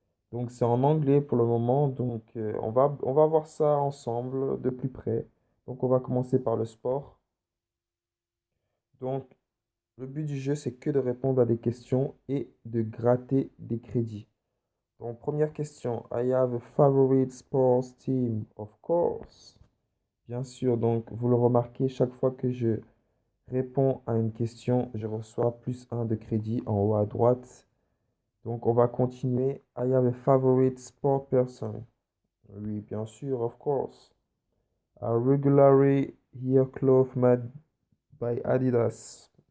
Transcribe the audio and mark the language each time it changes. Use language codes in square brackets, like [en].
[fr] Donc, c'est en anglais pour le moment. Donc, on va voir ça ensemble de plus près. Donc, on va commencer par le sport. Donc, le but du jeu, c'est que de répondre à des questions et de gratter des crédits. Donc, première question. [en] I have a favorite sports team, of course. [fr] Bien sûr, donc vous le remarquez, chaque fois que je réponds à une question, je reçois plus un de crédit en haut à droite. Donc on va continuer. [en] I have a favorite sport person. [fr] Oui, bien sûr, [en] of course. I regularly hear clothes made by Adidas.